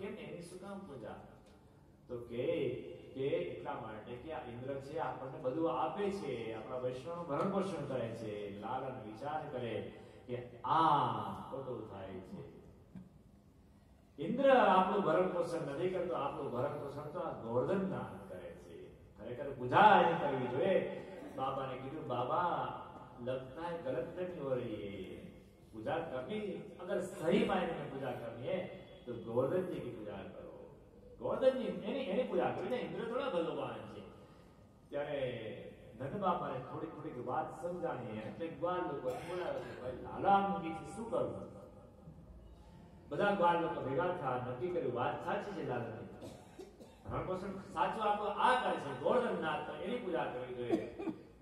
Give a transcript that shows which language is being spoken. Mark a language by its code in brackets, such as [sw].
[gu] કેમ એની શું કામ પૂજા? તો કે એટલા માટે કે આ ઇન્દ્ર છે આપણને બધું આપે છે, આપણા વૈષ્ણવનું ભરણ પોષણ કરે છે। લાલન વિચાર કરે કે આ ખોટું થાય છે, ઇન્દ્ર આપણું ભરણ પોષણ નથી કરતો, આપણું ભરણ પોષણ તો આ ગોવર્ધનનાથ કરે છે, ખરેખર પૂજા એની કરવી જોઈએ। બાબાને કીધું [hi] बाबा लगता है गलत नहीं हो रही है, पूजा करनी अगर सही मायने में पूजा करनी है तो गोवर्धन जी की पूजा करो। [gu] गोवर्धन जी एनी पूजा करी ने, इंद्र थोड़ा भगवान છે। ત્યારે નંદ બાપાને થોડી થોડી વાત સમજાણી એટલે ગ્વાલ લોકો બોલાવે છે, ભાઈ લાલામજીથી શું કરવું? બધા ગ્વાલ લોકો ભેગા થયા, નક્કી કર્યું વાત સાચી છે લાલાની, ભરણ પોષણ સાચું આપણું આ કરે છે ગોવર્ધનનાથ, તો એની પૂજા કરવી જોઈએ।